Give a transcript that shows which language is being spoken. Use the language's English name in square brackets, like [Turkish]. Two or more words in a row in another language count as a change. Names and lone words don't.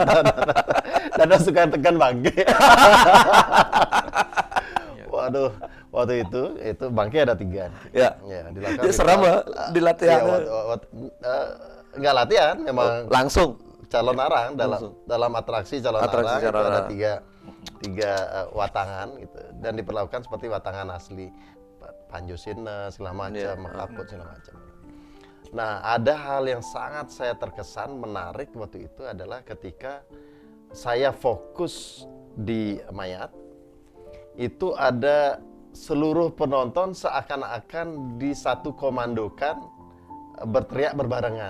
[Indonesian] Dan suka tekan bangke. Waduh, waktu itu bangke ada 3. Ya. Ya, dilakukan. Dia seram ya, di latihan. Iya, nggak latihan, memang Langsung. calon arang dalam atraksi calon Atraksi arang itu calon ada arang. tiga watangan gitu dan diperlakukan seperti watangan asli, panjusina segala macam, mekaput segala macam. Nah, ada hal yang sangat saya terkesan menarik waktu itu adalah ketika saya fokus di mayat, itu ada seluruh penonton seakan-akan di satu komandokan berteriak berbarengan.